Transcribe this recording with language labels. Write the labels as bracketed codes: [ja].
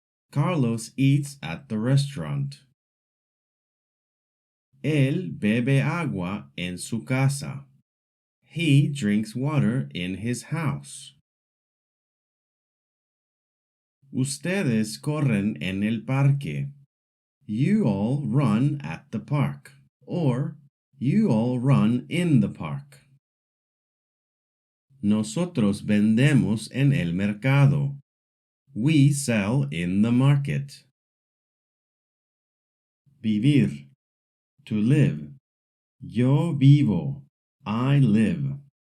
[en] Carlos eats at the restaurant. [es] Él bebe agua en su casa. [en] He drinks water in his house. [es] Ustedes corren en el parque. [en] You all run at the park, or you all run in the park. [es] Nosotros vendemos en el mercado. [en] We sell in the market. [es] Vivir, [en] to live. [es] Yo vivo, [en] I live.